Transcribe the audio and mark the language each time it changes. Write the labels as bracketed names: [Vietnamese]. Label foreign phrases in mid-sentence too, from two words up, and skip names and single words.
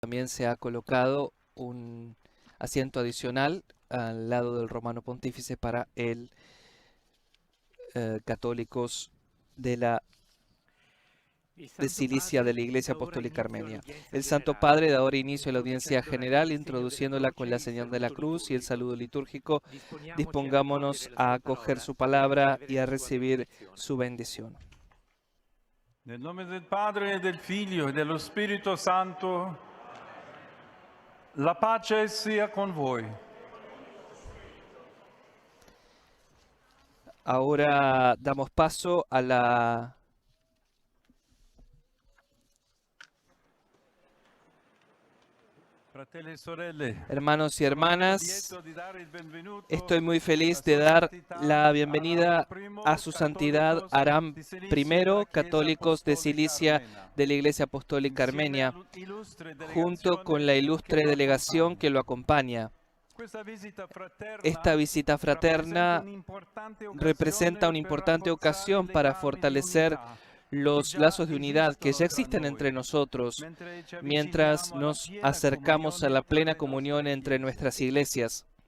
[Spanish] También se ha colocado un asiento adicional al lado del romano pontífice para el católicos de Cilicia de la Iglesia Apostólica Armenia. El Santo Padre da ahora inicio a la audiencia general, introduciéndola con la señal de la cruz y el saludo litúrgico. Dispongámonos a acoger su palabra y a recibir su bendición. [Italian] Nel nome del Padre, del Figlio e dello Spirito Santo, la pace sia con voi. [Spanish] Ahora damos paso a la [Italian] Fratelli e sorelle, [Spanish] hermanos y hermanas, [Italian] lieto di dare il benvenuto [Spanish] estoy muy [Italian] a [Spanish] feliz de [Italian] Sua [Spanish] dar [Italian] Santità [Spanish] la bienvenida [Italian] Aram I, [Spanish] a su santidad Aram [Italian] Católicos [Spanish] I, [Italian] di Cilicia della Chiesa [Spanish] católicos de [Italian] Apostolica [Spanish] Cilicia [Italian] Armena, [Spanish] de la Iglesia Apostólica [Italian] insieme [Spanish] Armenia, [Italian] all'illustre [Spanish] junto con la [Italian] delegazione [Spanish] ilustre [Italian] che lo [Spanish] delegación [Italian] accompagna. [Spanish] que lo acompaña. Esta visita Esta visita fraterna representa una importante ocasión para fortalecer los lazos de unidad que ya existen entre nosotros, mientras nos acercamos a la plena comunión entre nuestras iglesias.